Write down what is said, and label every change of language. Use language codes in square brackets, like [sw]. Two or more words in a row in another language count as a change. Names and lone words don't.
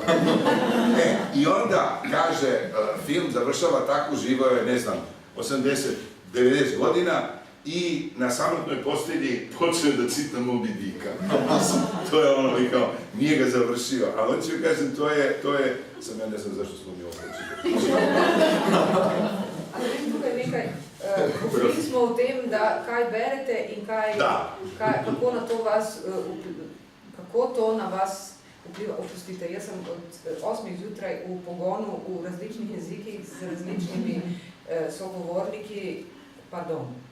[sr] I onda, kaže, film završava tako, živao je, ne znam, 80-90 godina i na samotnoj postelji počeo da cita Moby Dicka. To je ono, i kao, nije ga završio. Ali on ću kažem, to je, sam ja ne znam zašto smo mi opreći. [sl] Ali vidim tukaj nekaj, govorili smo o tem, da kaj berete in kako to na vas vpliva. Opustite, jaz sem od 8 zjutraj v pogonu v različnih jezikih z različnimi sogovorniki, pardon.